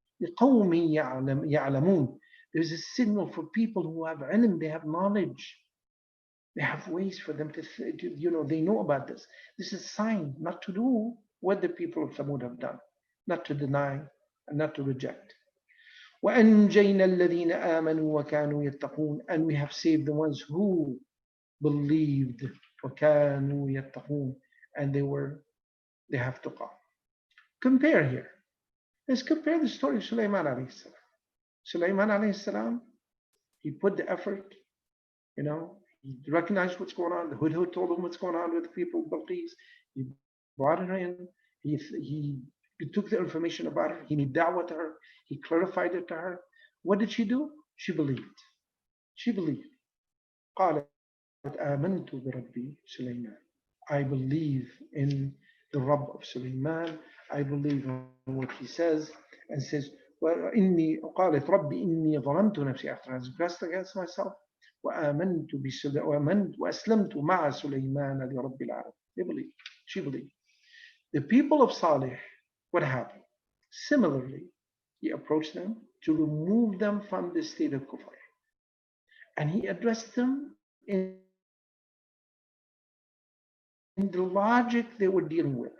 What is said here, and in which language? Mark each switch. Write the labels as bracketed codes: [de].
[ar] لقوم يعلمون. [en] There's a signal for people who have ilm, they have knowledge. They have ways for them to, they know about this. This is a sign not to do what the people of Thamud have done, not to deny and not to reject. [ar] وأنجينا الذين آمنوا وكانوا يتقون. [en] And we have saved the ones who believed. [ar] وكانوا يتقون. [en] And they have taqwa. Compare here. Let's compare the story of Sulaiman alayhi salam. Sulaiman alayhi salam, he put the effort, he recognized what's going on. The Hudhud told him what's going on with the people of Balqis. He brought her in. He took the information about her. He made da'wah to her. He clarified it to her. What did she do? She believed. She believed. [ar] قالت آمنت بربي سليمان. [en] I believe in the Rabb of Sulaiman. I believe in what he says, and says, [ar] وإني قالت ربي إني ظلمت نفسي. [en] After I transgressed against myself, [ar] وآمنت وأسلمت مع سليمان لرب العالمين. [en] They believe. She believed. The people of Salih, what happened? Similarly, he approached them to remove them from the state of kufr. And he addressed them in the logic they were dealing with.